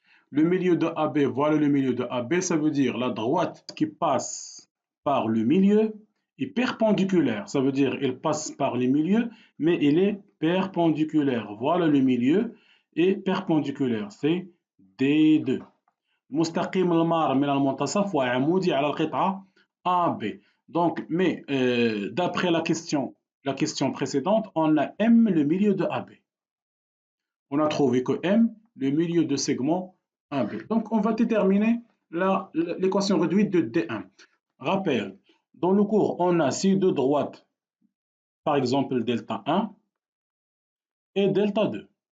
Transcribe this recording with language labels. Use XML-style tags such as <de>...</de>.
<fr>Le milieu de AB, voilà le milieu de AB, ça veut dire la droite qui passe par le milieu est perpendiculaire. Ça veut dire elle passe par le milieu, mais elle est perpendiculaire. Voilà le milieu est perpendiculaire. C'est D2.</fr> <ar>مستقيم المار من المنتصف وعمودي على القطعة AB.</ar> <fr>Donc, mais d'après la question précédente, on a M le milieu de AB. On a trouvé que M, le milieu de segment AB. Donc, on va déterminer l'équation réduite de D1. Rappel, dans le cours, on a si de droite, par exemple delta 1 et delta 2.</fr>